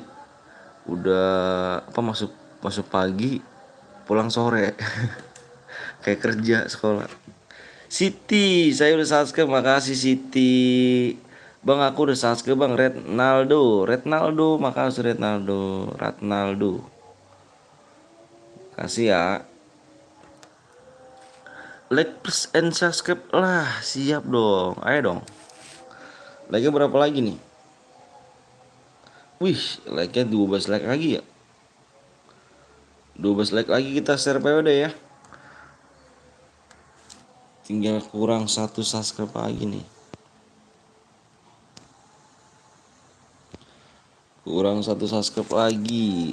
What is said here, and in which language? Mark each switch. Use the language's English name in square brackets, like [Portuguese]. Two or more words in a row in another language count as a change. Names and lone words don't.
[Indonesian] Udah masuk pagi, pulang sore. Kayak kerja sekolah. Siti, saya udah subscribe, makasih Siti. Bang aku udah subscribe Bang. Retnaldo, makasih Retnaldo. Kasih ya. [English] Like plus and subscribe [Indonesian] lah, siap dong. Ayo dong. Like-nya berapa lagi nih? Wih, like-nya 12 like lagi ya. 12 like lagi kita share POD ya. Tinggal kurang 1 subscribe lagi nih. Kurang 1 subscribe lagi.